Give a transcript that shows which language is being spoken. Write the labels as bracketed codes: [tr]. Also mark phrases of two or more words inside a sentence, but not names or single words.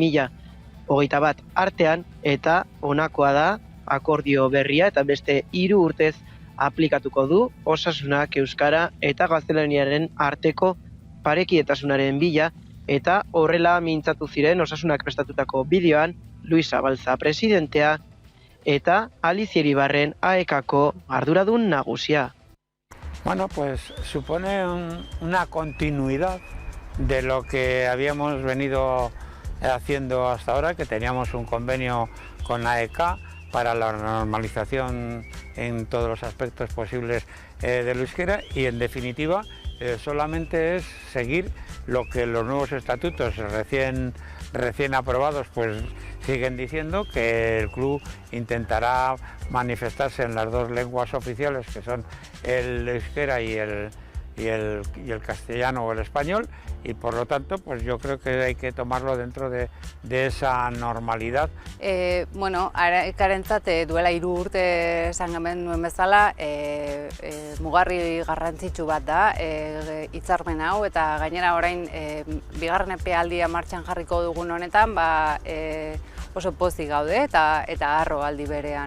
[eu] 2021 artean eta honakoa da akordio berria eta beste 3 urtez aplikatuko du Osasunak euskara eta gaztelaniaren arteko parekietasunaren bila eta horrela mintzatu ziren Osasunak prestatutako bideoan Luis Zabalza presidentea eta Alicia Iribarren AEKako arduradun nagusia. [es] Bueno, pues supone una continuidad de lo que habíamos venido haciendo hasta ahora, que teníamos un convenio con AEK para la normalización en todos los aspectos posibles del euskera y en definitiva solamente es seguir lo que los nuevos estatutos recién aprobados pues siguen diciendo, que el club intentará manifestarse en las 2 lenguas oficiales que son el euskera y el castellano o el español, y por lo tanto pues yo creo que hay que tomarlo dentro de esa normalidad. [eu] Bueno, AEKarentzat duela 3 urte esan nuen bezala mugarri garrantzitsu bat da hitzarmen hau, eta gainera orain bigarren epealdia martxan jarriko dugun honetan oso pozik gaude eta harro aldi berean.